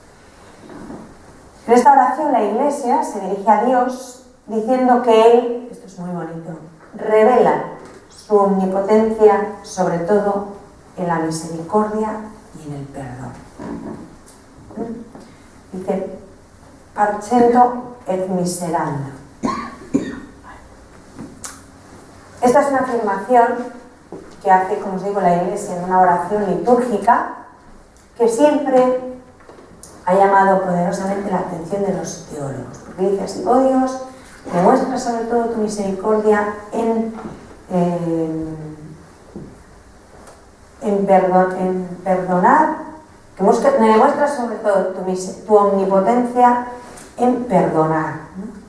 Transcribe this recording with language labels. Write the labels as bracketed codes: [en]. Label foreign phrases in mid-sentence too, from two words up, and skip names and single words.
[es] En esta oración la Iglesia se dirige a Dios diciendo que Él, esto es muy bonito, revela su omnipotencia sobre todo en la misericordia y en el perdón. Dice, [la] parcento et miserando. [es] Esta es una afirmación que hace, como os digo, la Iglesia en una oración litúrgica que siempre ha llamado poderosamente la atención de los teólogos. Porque dice así, oh Dios, demuestra sobre todo tu misericordia en perdonar, que me demuestras sobre todo tu omnipotencia en perdonar, ¿no?